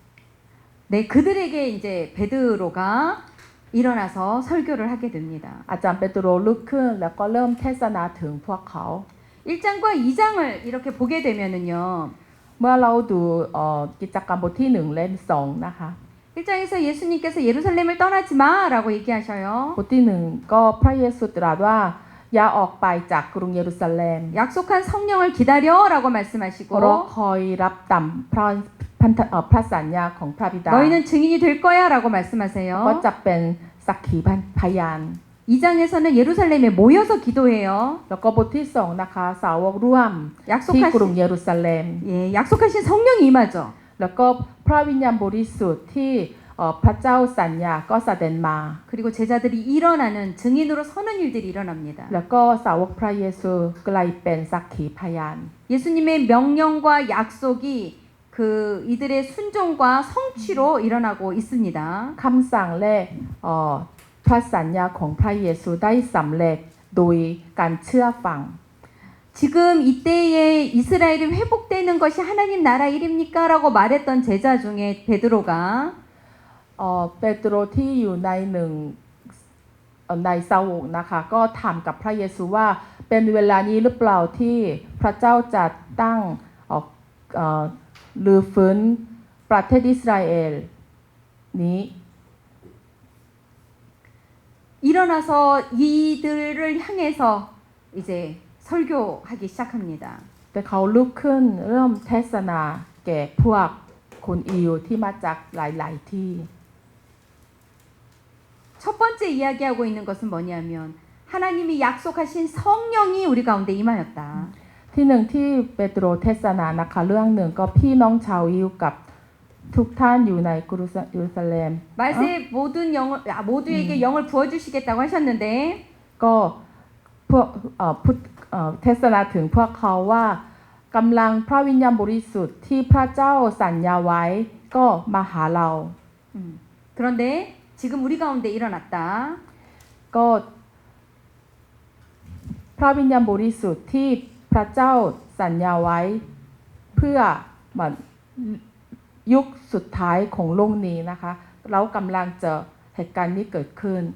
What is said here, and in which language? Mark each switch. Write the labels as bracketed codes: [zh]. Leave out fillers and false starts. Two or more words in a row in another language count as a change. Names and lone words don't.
[ko] 네, 그들에게 이제 베드로가 일어나서 설교를 하게 됩니다. [th] อาจารย์เปโตรลุกขึ้นแล้วก็เริ่มเทศนาถึงพวกเขา [ko] 1장과 2장을 이렇게 보게 되면은요. [th] เมื่อเราดูกิจกรรมบทที่1และ2นะคะ [ko] 1장에서 예수님께서 예루살렘을 떠나지 마라고 얘기하셔요. [th] บทที่1ก็พระเยซูตรัสว่าอย่าออกไปจากกรุงเยรูซาเล็ม [ko] 약속한 성령을 기다려라고 [th] เพราะ [ko] 말씀하시고 [th] คอยรับตามพระสัญญาของพระบิดา [ko] 너희는 증인이 될 거야라고 [th] ก็ [ko] 말씀하세요. [th] จะเป็นสักขีพยาน [ko] 2장에서는 예루살렘에 모여서 기도해요. [th] แล้วก็บทที่2นะคะสาวกร่วมที่กรุง [ko] 약속하신 [th] เยรูซาเล็ม [ko] 예, 약속하신 성령이 임하죠. [th] แล้วก็พระวิญญาณบริสุทธิ์ที่พระเจ้าสัญญาก็แสดงมา [ko] 그리고 제자들이 일어나는 증인으로 서는 일들이 일어납니다. [th] แล้วก็สาวกพระเยซูกลายเป็นสักขีพยาน [ko] 예수님의 명령과 약속이 그 이들의 순종과 성취로 일어나고 있습니다. [th] คำสั่งและพระสัญญาของพระเยซูได้สำเร็จโดยการเชื่อฟัง [ko] 지금 이때에 이스라엘이 회복되는 것이 하나님 나라 일입니까? 라고 말했던 제자 중에 베드로가 [th] เปโตรที่อยู่ในในสาวกนะคะก็ถามกับพระเยซูว่าเป็นเวลานี้หรือเปล่าที่พระเจ้าจะตั้งหรือฟื้นประเทศอิสราเอลนี้ [ko] 일어나서 이들을 향해서 이제 설교하기 시작합니다. [th] แต่เขาลุกขึ้นเริ่มเทศนาแก่พวกคนอิวที่มาจากหลายๆที่ [ko] 첫 번째 이야기하고 있는 것은 뭐냐면 하나님이 약속하신 성령이 우리 가운데 임하였다. [th] ที่หนึ่งที่เปโตรเทศนานะคะเรื่องหนึ่งก็พี่น้องชาวยิวกับทุกท่านอยู่ในกรุงเยรูซาเล็ม [ko] 말세에 모두에게 영을 부어주시겠다고 하셨는데 [th] ก็พวกเทศนาถึงพวกเขาว่ากำลังพระวิญญาณบริสุทธิ์ที่พระเจ้าสัญญาไว้ก็มาหาเรา [ko] 그런데 지금 우리 가운데 일어났다. [th] ก็พระวิญญาณบริสุทธิ์ที่พระเจ้าสัญญาไว้เพื่อยุคสุดท้ายของโลกนี้นะคะเรากำลังเจอเหตุการณ์นี้เกิดขึ้น